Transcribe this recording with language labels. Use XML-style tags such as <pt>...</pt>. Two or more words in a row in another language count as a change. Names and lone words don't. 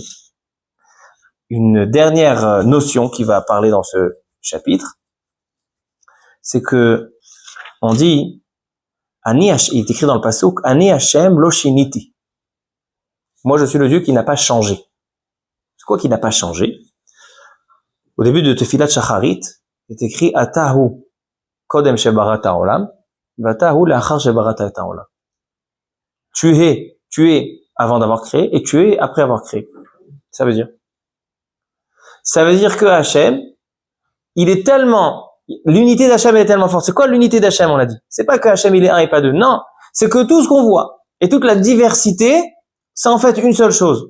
<fr>Une dernière notion qui va parler dans ce chapitre, c'est que on dit, il est écrit dans le pasuk,</fr> <he>אני השם לא שניתי.</he> <fr>Moi, je suis le Dieu qui n'a pas changé. C'est quoi qui n'a pas changé? Au début de</fr> <he>תפילת שחרית,</he> <fr>il est écrit</fr> <he>אתה הוא קודם שבראת העולם, ואתה הוא לאחר שבראת העולם.</he> <fr>Tu es avant d'avoir créé et tu es après avoir créé. Ça veut dire que Hachem, il est tellement L'unité d'Hachem est tellement forte. C'est quoi l'unité d'Hachem, on a dit? C'est pas que Hachem il est un et pas deux. Non. C'est que tout ce qu'on voit et toute la diversité, c'est en fait une seule chose.</fr>